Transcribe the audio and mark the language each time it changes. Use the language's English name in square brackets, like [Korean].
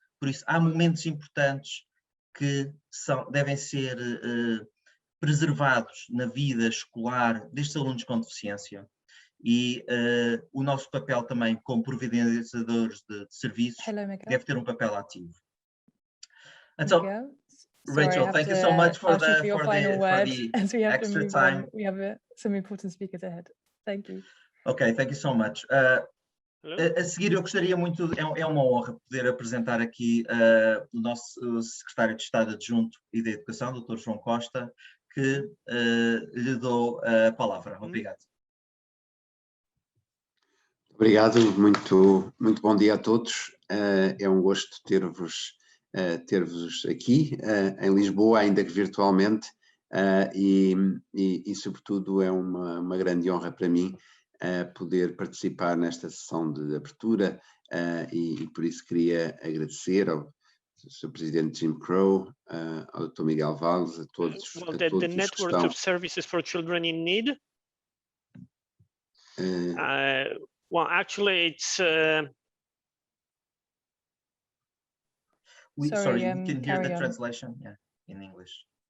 [Portuguese] Por isso, há momentos importantes que devem ser preservados na vida escolar destes alunos com deficiência, e o nosso papel também como providenciadores de serviços deve ter um papel ativo. [English] And so, Rachel, thank you so much for the extra time. We have some important speakers ahead. Thank you. Okay, thank you so much. [Portuguese] A seguir, eu gostaria muito, é uma honra poder apresentar aqui o nosso secretário de Estado Adjunto e da Educação, Dr. João Costa, que lhe dou a palavra. Obrigado. Obrigado, muito bom dia a todos. É um gosto ter-vos aqui em Lisboa, ainda que virtualmente, e sobretudo é uma grande honra para mim poder participar nesta sessão de abertura, e por isso queria agradecer ao Sr. Presidente Jim Crow, ao Dr. Miguel Valls, a todos [English] the network of services for children in need. Well, actually, it's. Sorry, you can hear the translation, yeah, in English.